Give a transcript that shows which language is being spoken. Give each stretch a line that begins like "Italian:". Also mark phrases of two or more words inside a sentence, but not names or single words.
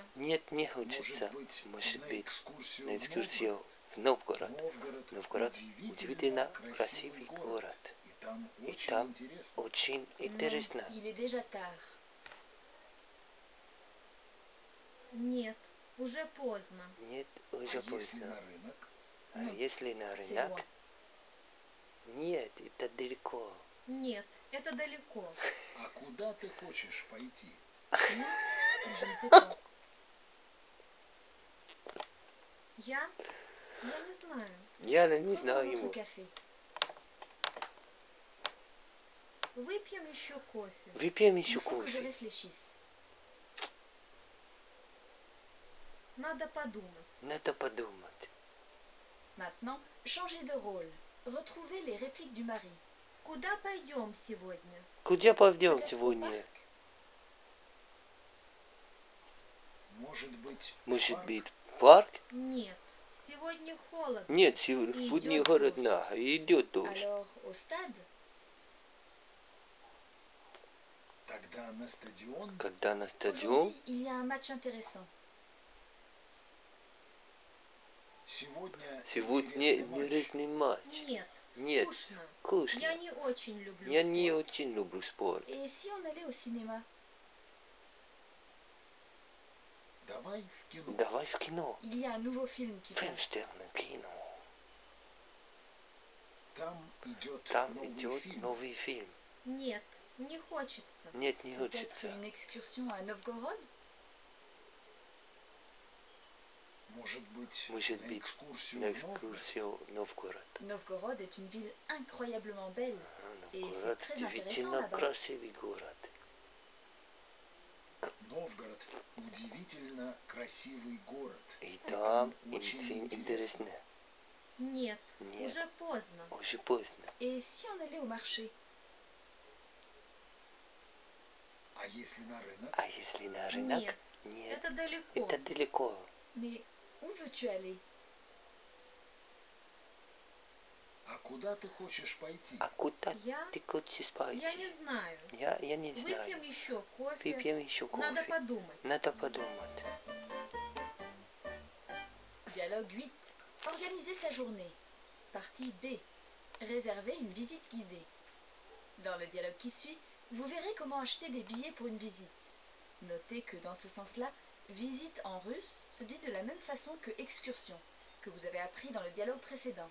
Russian: Нет, не Может хочется. быть, Может на быть, экскурсию на в экскурсию в Новгород. Новгород. Новгород удивительно красивый город. И там И очень там интересно. очень
French: Non,
Russian: интересно.
French: il est déjà tard.
Russian: Нет, уже поздно. Нет, А уже если поздно. на рынок? А Ну, если на
French: C'est
Russian: рынок?
French: loin.
Russian: Нет, это далеко. Нет, это далеко. А куда ты хочешь пойти?
French: Non, je ne sais pas.
Russian: Я Я не знаю. Я не
French: Prenons
Russian: знаю
French: notre
Russian: ему.
French: café.
Russian: Выпьем еще кофе. Выпьем
French: Il
Russian: еще
French: faut que je
Russian: кофе.
French: réfléchisse.
Russian: Надо подумать. Надо подумать.
French: Maintenant, changez de rôle. Retrouvez les répliques du mari.
Russian: Куда пойдем сегодня? Куда пойдем
French: Peut-être au
Russian: сегодня?
French: parc.
Russian: Может быть, Может парк? быть, в парк? Нет, сегодня холодно. Нет, сегодня Идет холодно, идет дождь.
French: Alors, au stade.
Russian: Тогда на стадион? Когда на стадион,
French: Aujourd'hui, il y a un match intéressant.
Russian: Сегодня сегодня интересный матч. интересный матч. Нет, Нет, скучно. скучно. Я не очень люблю Я не спорт. очень люблю спорт.
French: Et si on allait au cinéma?
Russian: Давай в кино. Давай в кино.
French: Il y a un nouveau film qui passe.
Russian: Фильмстерное кино. Там идет Там новый идет фильм. новый фильм. Нет, не хочется. Нет, не
French: Peut-être
Russian: хочется.
French: une excursion à Novgorod?
Russian: Может быть, Может на быть, экскурсию на в Новгород? экскурсию в Новгород.
French: Novgorod est une ville incroyablement belle. Et c'est
Russian: Новгород
French: très intéressant
Russian: действительно
French: là-bas.
Russian: красивый город. Новгород удивительно красивый город. И там очень очень интересно. интересно. Нет, Нет, уже поздно. уже поздно. Et si on allait au marché? А если на рынок? А если на рынок? Нет, Нет, это далеко. это далеко.
French: Mais où veux-tu aller?
Russian: А куда ты хочешь пойти? А куда Я ты хочешь пойти? не знаю. Я не знаю. Выпьем еще кофе. Выпьем еще кофе. Надо подумать. Надо подумать.
French: Dialogue 8. Organiser sa journée. Partie B. Réserver une visite guidée. Dans le dialogue qui suit, vous verrez comment acheter des billets pour une visite. Notez que dans ce sens-là, visite en russe se dit de la même façon que excursion, que vous avez appris dans le dialogue précédent.